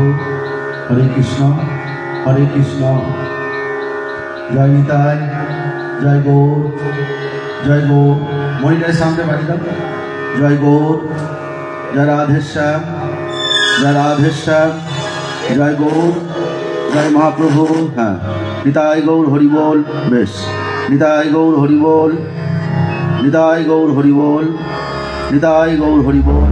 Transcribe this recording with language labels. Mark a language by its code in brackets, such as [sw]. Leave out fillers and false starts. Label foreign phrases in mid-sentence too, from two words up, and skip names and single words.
[hi] हरे कृष्ण हरे कृष्ण। जय निताई, जय गौर, जय गौर। [bn] মণিটার সামনে বাড়ি দাও। জয় গৌর, জয় রাধেশ্যাম, জয় রাধেশ্যাম, জয় গৌর, জয় মহাপ্রভু। হ্যাঁ, নিতাই গৌর হরিবোল। বেশ, নিতাই গৌর হরিবোল, নিতাই গৌর হরিবোল, নিতাই গৌর হরিবোল।